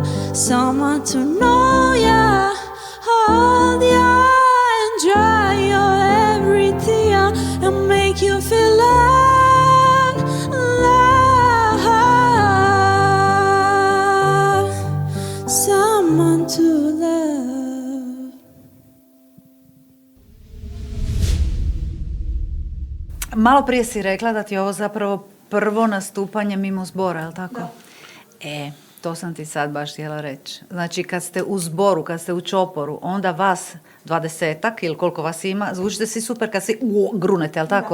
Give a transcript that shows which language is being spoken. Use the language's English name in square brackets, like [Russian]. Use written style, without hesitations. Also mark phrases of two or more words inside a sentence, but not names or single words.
[English] Someone to know ya, hold ya, and dry your every tear, and make you feel love, love. Someone to love. [Croatian] Malo prije si rekla da ti je ovo zapravo prvo nastupanje mimo zbora, je li tako? Da. To sam ti sad baš htjela reći. Znači, kad ste u zboru, kad ste u čoporu, onda vas 20-ak ili koliko vas ima, zvučite si super kad si grunete, jel tako?